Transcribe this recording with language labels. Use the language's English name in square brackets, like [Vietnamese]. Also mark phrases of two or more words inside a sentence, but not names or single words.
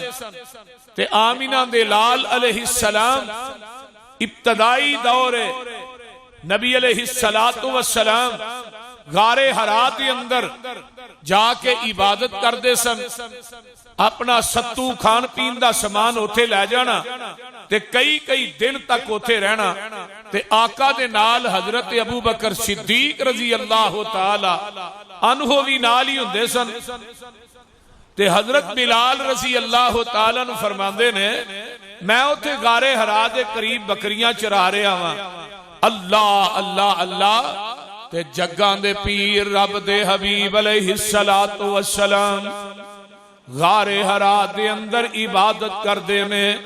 [Punjabi] تے آمنہ دے لال علیہ السلام ابتدائی دور نبی [Arabic] عليه الصلاة والسلام [Punjabi] غارِ حرا کے اندر جا کے عبادت کرتے سن. اپنا ستو کھان پین کا سامان اوتھے لے جانا تے کئی کئی دن تک اوتھے رہنا. تے آقا دے نال حضرت ابو بکر صدیق [Arabic] رضي الله تعالى عنه [Punjabi] بھی نال ہی ہندے سن. تے حضرت بلال [Arabic] رضي الله تعالى [Punjabi] نوں فرماندے نے، میں اوتھے غارِ حرا دے قریب بکریاں چرا رہا واں، اللہ اللہ اللہ، تے جگاں دے پیر رب دے حبیب [Arabic] عليه الصلاة والسلام [Punjabi] غارِ حرا دے اندر عبادت کردے نے.